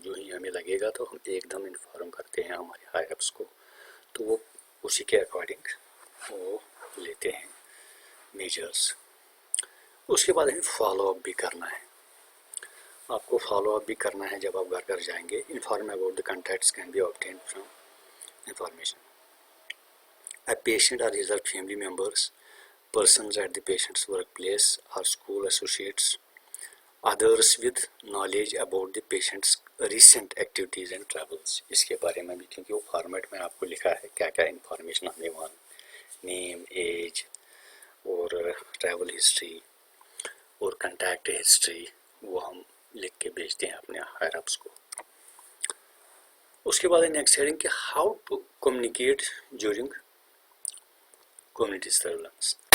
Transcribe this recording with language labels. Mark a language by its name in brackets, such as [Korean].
[Urdu] جو ہی ہمیں لگے گا تو ہم ایک دم انفارم کرتے ہیں ہمارے ہائی ایپس کو، تو وہ اسی کے اکارڈنگ وہ لیتے ہیں میجرز. اس کے بعد ہمیں فالو اپ بھی کرنا ہے. آپ کو فالو اپ بھی کرنا ہے جب آپ گھر جائیں گے. [English] Inform about the contacts can be obtained from information. A patient or his family members, persons at the patient's workplace or school associates, others with knowledge about the patient's recent activities and travels. [Urdu] اس کے بارے میں بھی کیونکہ وہ format میں آپ کو لکھا ہے کیا کیا انفارمیشن ہمیں وہاں، نیم، ایج اور ٹریول ہسٹری اور کنٹیکٹ ہسٹری وہ ہم لکھ کے بھیجتے ہیں اپنے ہائر اپس کو. اس کے بعد [English] Next heading کہ how to communicate during community surveillance.